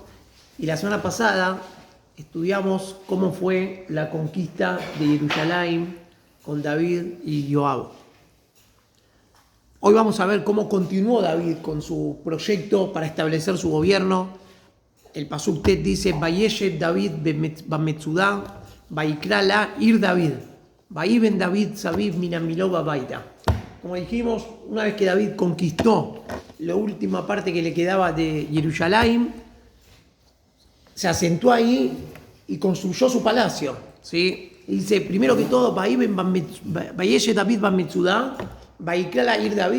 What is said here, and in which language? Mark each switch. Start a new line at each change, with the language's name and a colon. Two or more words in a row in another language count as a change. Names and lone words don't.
Spanish: Y la semana pasada estudiamos cómo fue la conquista de Jerusalén con David y Joab. Hoy vamos a ver cómo continuó David con su proyecto para establecer su gobierno. El
Hebrew: פסוק ט
Spanish: dice:
Hebrew: וישב דוד במצדה, ויקרא לה עיר דוד, ויבן דוד סביב מן המלוא וביתה.
Spanish: Como dijimos, una vez que David conquistó la última parte que le quedaba de Jerusalén, se asentó ahí y construyó su palacio, ¿sí? Y dice, primero que todo,
Hebrew: וישב דוד במצדה, ויקרא לה עיר דוד.